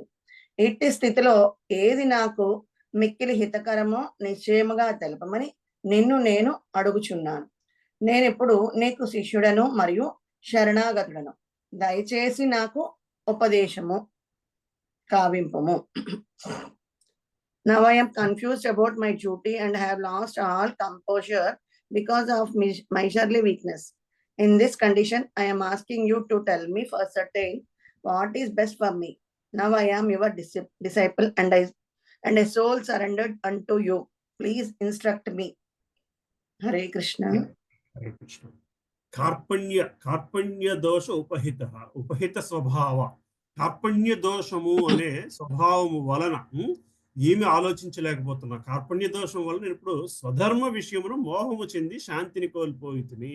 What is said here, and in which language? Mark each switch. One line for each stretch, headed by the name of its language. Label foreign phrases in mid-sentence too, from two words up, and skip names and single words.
Telugu: ఇట్టి స్థితిలో ఏది నాకు మిక్కిలి హితకరమో నిశ్చయముగా తెలపమని నిన్ను నేను అడుగుచున్నాను. నేనిప్పుడు నీకు శిష్యుడను మరియు శరణాగతుడను. దయచేసి నాకు ఉపదేశము కావింపుము.
English: Now I am confused about my duty and have lost all composure because of miserly weakness. In this condition, I am asking you to tell me for certain what is best for me. Now I am your disciple and a soul surrendered unto you. Please instruct me.
Sanskrit: Hare Krishna. హరే కృష్ణ. కార్పణ్య దోష ఉపహిత స్వభావ.
Telugu: కార్పణ్య దోషము అనే స్వభావము వలన ఏమి ఆలోచించలేకపోతున్నా. కార్పణ్య దోషం వలన నేను ఇప్పుడు స్వధర్మ విషయమును మోహము చెంది శాంతిని కోల్పోయితిని.